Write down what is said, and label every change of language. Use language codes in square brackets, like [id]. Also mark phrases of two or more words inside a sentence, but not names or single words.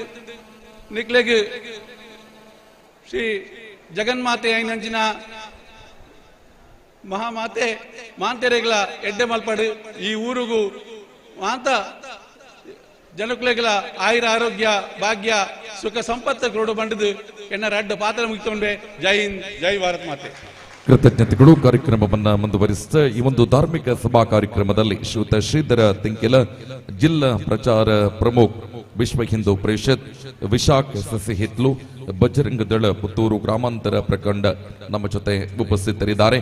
[tcy] ನಿಕ್ಲೆಗ್ ಶ್ರೀ ಜಗನ್ಮಾತೆ ಐನಂಚಿನ ಮಹಾಮಾತೆ ಮಾಂತೆರೆಗಳ ಎಡ್ಡೆ ಮಲ್ಪಡು ಈ ಊರಿಗೂ ಮಾಂತ ಜನಕುಲೆಗಳ ಆಯುರ ಆರೋಗ್ಯ ಭಾಗ್ಯ ಸುಖ ಸಂಪತ್ತು ಕೊಡು ಬಂಡದು ಎನ್ನ ರಡ್ಡ ಪಾತ್ರ ಮುಗಿಕೊಂಡೆ. [hi] ಜೈ ಹಿಂದ್, ಜೈ ಭಾರತ್ ಮಾತೆ. [kn] ಕೃತಜ್ಞತೆಗಳು. ಕಾರ್ಯಕ್ರಮವನ್ನ ಮುಂದುವರಿಸಿದ ಈ ಒಂದು ಧಾರ್ಮಿಕ ಸಭಾ ಕಾರ್ಯಕ್ರಮದಲ್ಲಿ ಶ್ರೀಯುತ ಶ್ರೀಧರ ತಿಂಕಿಲ, ಜಿಲ್ಲಾ ಪ್ರಚಾರ ಪ್ರಮುಖ, ವಿಶ್ವ ಹಿಂದೂ ಪರಿಷತ್, ವಿಶಾಖ ಸಸಿಹಿತ್ಲು, ಬಜರಂಗ ದಳ ಪುತ್ತೂರು ಗ್ರಾಮಾಂತರ ಪ್ರಖಂಡ ನಮ್ಮ ಜೊತೆ ಉಪಸ್ಥಿತರಿದ್ದಾರೆ.